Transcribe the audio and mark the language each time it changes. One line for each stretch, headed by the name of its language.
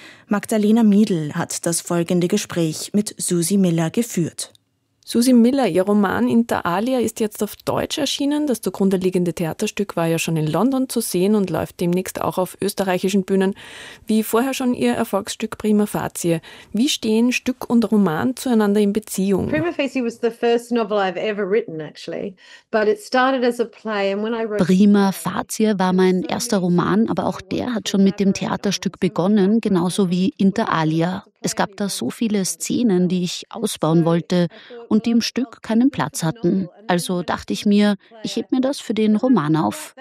German: Magdalena Miedl hat das folgende Gespräch mit Susi Miller geführt. Susi Miller, Ihr Roman Inter alia ist jetzt auf Deutsch erschienen. Das zugrunde liegende Theaterstück war ja schon in London zu sehen und läuft demnächst auch auf österreichischen Bühnen. Wie vorher schon Ihr Erfolgsstück Prima Facie. Wie stehen Stück und Roman zueinander in Beziehung?
English: Prima Facie was the first novel I've ever written, actually. But it started as a play. And when I wrote
German: Prima Facie war mein erster Roman, aber auch der hat schon mit dem Theaterstück begonnen, genauso wie Inter alia. Es gab da so viele Szenen, die ich ausbauen wollte und die im Stück keinen Platz hatten. Also dachte ich mir, ich heb mir das für den Roman auf.